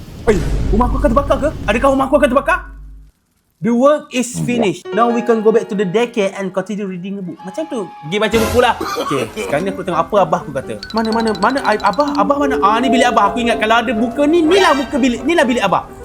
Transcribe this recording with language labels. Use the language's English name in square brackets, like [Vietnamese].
[Malay] Oi, rumah aku akan terbakar ke? Adakah rumah aku akan terbakar? [English] The work is finished. Now we can go back to the daycare and continue reading a book. [Malay] Macam tu. Pergi baca buku lah. Okay, sekarang ni aku tengok apa abah aku kata. Mana abah mana? Ni bilik abah. Aku ingat kalau ada buka ni, inilah bilik abah.